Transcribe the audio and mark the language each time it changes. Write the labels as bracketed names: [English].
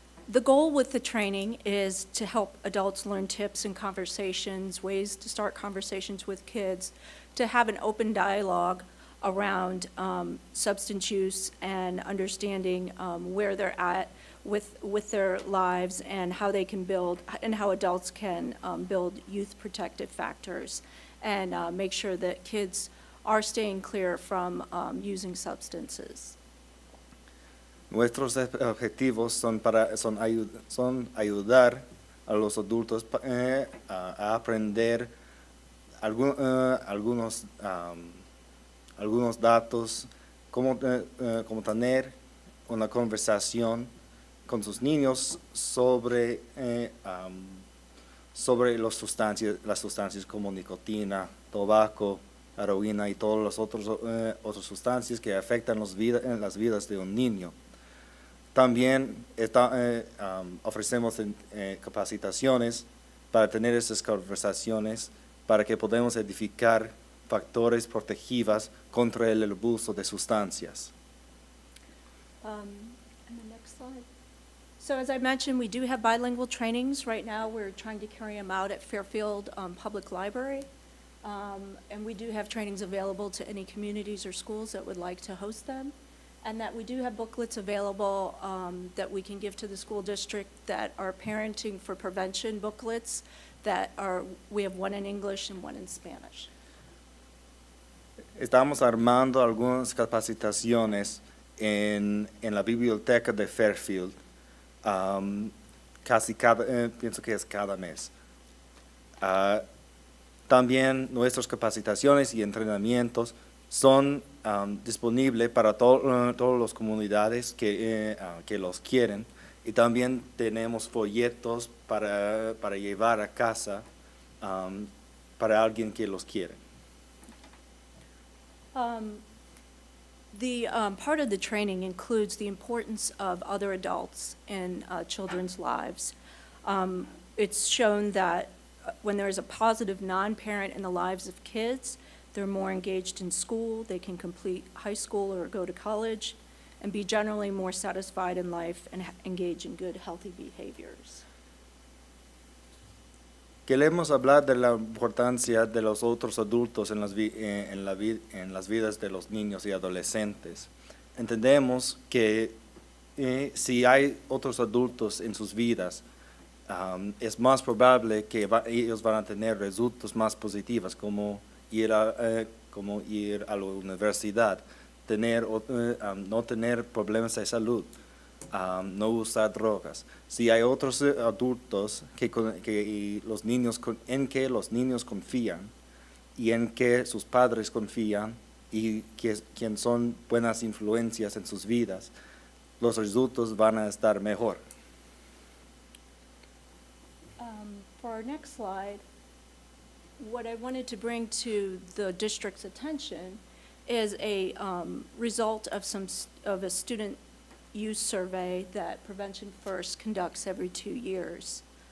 [English] The goal with the training is to help adults learn tips and conversations, ways to start conversations with kids, to have an open dialogue around substance use and understanding where they're at with their lives and how they can build, and how adults can build youth protective factors and make sure that kids are staying clear from using substances. [Spanish] Nuestros objetivos son ayudar a los adultos a aprender algunos datos, cómo tener una conversación con sus niños sobre las sustancias como nicotina, tabaco, heroína y todas las otras sustancias que afectan las vidas de un niño. También ofrecemos capacitaciones para tener esas conversaciones, para que podamos edificar factores protegidos contra el abuso de sustancias. [English] And the next slide. So as I mentioned, we do have bilingual trainings. Right now, we're trying to carry them out at Fairfield Public Library. And we do have trainings available to any communities or schools that would like to host them. And that we do have booklets available that we can give to the school district that are parenting for prevention booklets we have one in English and one in Spanish. [Spanish] Estamos armando algunas capacitaciones en la biblioteca de Fairfield, pienso que es cada mes. También nuestras capacitaciones y entrenamientos son disponible para todas las comunidades que los quieren. Y también tenemos folletos para llevar a casa para alguien que los quiere. [English] Part of the training includes the importance of other adults in children's lives. It's shown that when there is a positive non-parent in the lives of kids, they're more engaged in school, they can complete high school or go to college, and be generally more satisfied in life and engage in good, healthy behaviors. [Spanish] Queremos hablar de la importancia de los otros adultos en las vidas de los niños y adolescentes. Entendemos que si hay otros adultos en sus vidas, es más probable que ellos van a tener resultados más positivos, como ir a la universidad, no tener problemas de salud, no usar drogas. Si hay otros adultos en que los niños confían y en que sus padres confían y quien son buenas influencias en sus vidas, los resultados van a estar mejor. [English] For our next slide, what I wanted to bring to the district's attention is a result of a student use survey that Prevention First conducts every 2 years.